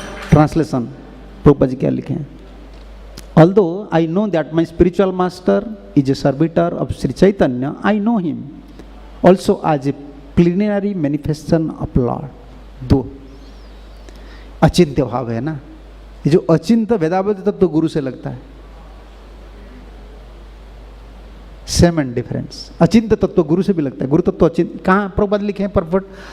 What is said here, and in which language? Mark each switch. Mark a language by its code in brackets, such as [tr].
[hi] Translation Prabhupada ji क्या लिखे हैं? [en] Although I know that my spiritual master is a servitor of Sri Chaitanya, I know him also as a plenary manifestation of Lord. [hi] दो अचिंत्य भाव है ना, ये जो अचिंत्य वेदांत तब तो गुरु से लगता है। [en] Same and difference. [hi] अचिंत्य तत्व गुरु से भी लगता है, गुरु तत्व अचिंत्य। कहाँ प्रभुपाद लिखे हैं परपट?